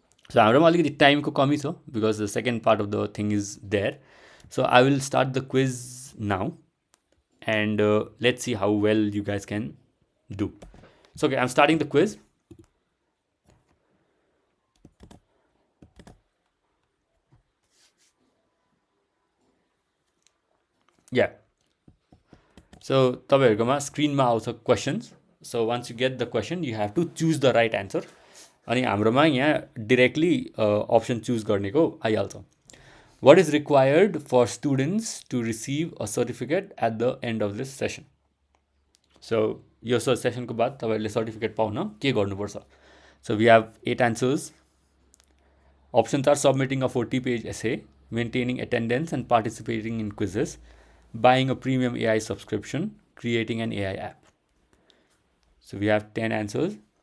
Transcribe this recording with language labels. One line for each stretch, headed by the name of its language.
English: so
Nepali: हाम्रोमा अलिकति टाइमको कमी छ
English: Because the second part of the thing is there. So I will start the quiz now and let's see how well you guys can do. So okay, I am starting the quiz.
Nepali: Yeah so तपाईँहरूकोमा स्क्रिनमा आउँछ questions.
English: So once you get the question you have to choose the right answer.
Nepali: अनि हाम्रोमा यहाँ directly option choose गर्नेको आइहाल्छ.
English: What is required for students to receive a certificate at the end of this session.
Nepali: So यो सेसनको बाद तपाईँहरूले certificate पाउन के गर्नुपर्छ.
English: So we have 8 answers. Options are submitting a 40-page essay, maintaining attendance and participating in quizzes, buying a premium AI subscription, creating an AI app. So we have 10 answers.